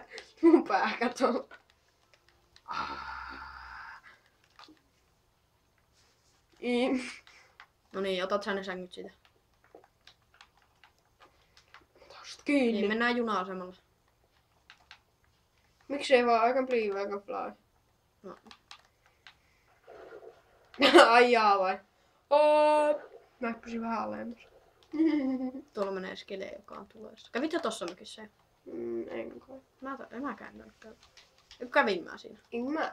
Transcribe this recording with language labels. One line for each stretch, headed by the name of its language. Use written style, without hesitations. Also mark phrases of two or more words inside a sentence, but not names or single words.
Finnish: Mun pää kato. No niin, otat sä ne sängyt siitä. Tosta kiinni. Niin, mennään juna-asemalle. Miksei vaan
English: I can believe I can fly?
Finnish: No. Ai jaa vai? Mä hyppäsin vähän alemmas. Tuolla menee skele, joka on tulossa. Kävit jo tossa mökissä? En kai. En mäkään mennyt käydä. Kävin mä siinä. En mä.